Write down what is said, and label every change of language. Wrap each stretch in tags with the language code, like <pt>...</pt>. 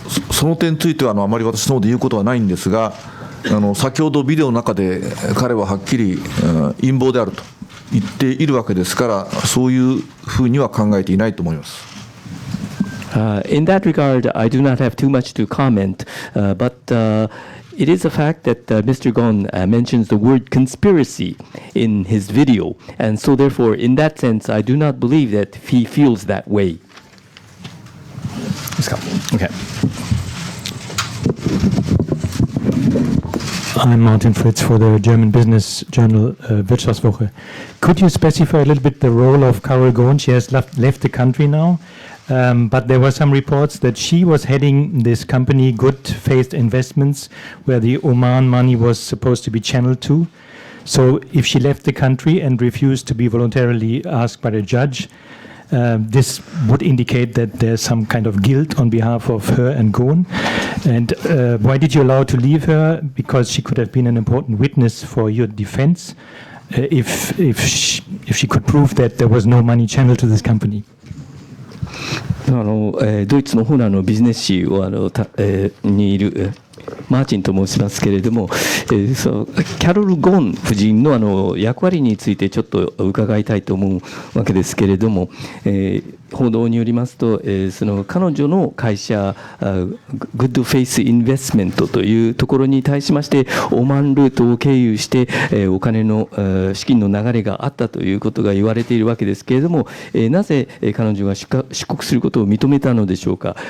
<ja>その点についてはあまり私の方で言うことはないんですが、先ほどビデオの中で彼ははっきり陰謀であると言っているわけですから、そういうふうには考えていないと思います。</ja> <en>In that regard, I do not have too much to comment, but it is a fact that Mr. Gon mentions the word conspiracy in his video, and so therefore, in that sense, I do not believe that he feels that way. Okay. I'm Martin Fritz for the German business journal Wirtschaftswoche. Could you specify a little bit the role of Carol Ghosn? She has left the country now, but there were some reports that she was heading this company, Good Faith Investments, where the Oman money was supposed to be channeled to. So if she left the country and refused to be voluntarily asked by the judge, this would indicate that there's some kind of guilt on behalf of her and Ghosn. And why did you allow to leave her? Because she could have been an important witness for your defense if she could prove that there was no money channeled to this company.</en> <ja>ドイツの方のビジネス誌をにいるマーチンと申しますけれども、キャロル・ゴーン夫人の役割についてちょっと伺いたいと思うわけですけれども、報道によりますと、その彼女の会社グッドフェイスインベストメントというところに対しましてオマンルートを経由して、お金の資金の流れがあったということが言われているわけですけれども、なぜ彼女が出国することを認めたのでしょうか。</ja>